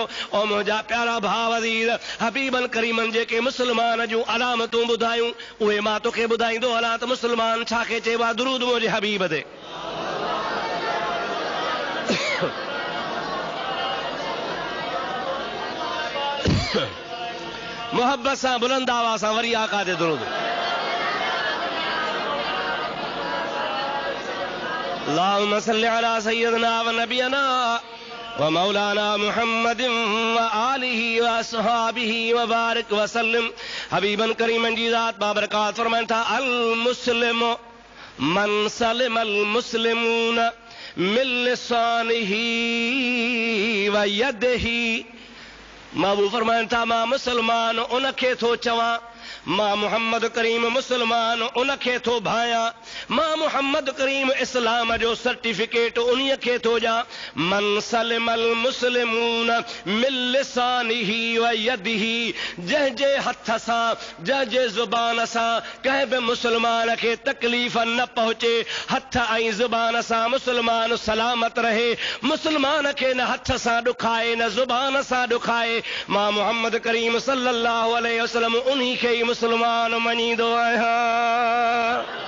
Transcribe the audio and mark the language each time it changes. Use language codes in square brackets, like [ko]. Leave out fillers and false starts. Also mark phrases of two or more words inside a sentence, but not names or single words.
[sd] ऐं मुंहिंजा प्यारा भाउ अज़ीज़, हबीबन करीमन जेके मुस्लमान जूं अलामतूं ॿुधायूं, उहे मां तोखे ॿुधाईंदो हलां त मुस्लमान छा खे चइबो आहे। दुरूद मुंहिंजे हबीब ते। मोहब्बत सां बुलंद आवाज़ सां वरी आका ते दुरूद। [ar] اللهم صل على سيدنا ونبينا ومولانا محمد وآله وأصحابه وبارك وسلم. [sd] हबीबन करीमन जी ज़ात बाबरकात फरमाइनि था, [ar] المسلم من سلم المسلمون من لسانه ويده. [sd] महबूब फरमाइनि था, मां मुस्लमान उनखे थो चवां मां मोहम्मद करीम मुसलमान उन खे थो भायां, मां मोहम्मद करीम इस्लाम जो सर्टिफिकेट उन्हीअ खे थो ॾियां। [ar] من سلم المسلمون من لسانه ويده, [sd] जंहिंजे हथ सां जंहिंजे ज़ुबान सां कंहिं बि मुसलमान खे तकलीफ़ न पहुचे, हथ ऐं ज़ुबान सां मुसलमान सलामत रहे, मुसलमान खे न हथ सां ॾुखाए न ज़ुबान सां ॾुखाए, मां मोहम्मद करीम [ar] صلى الله عليه وسلم [sd] उन्ही खे ई मुसलमान मञींदो आहियां।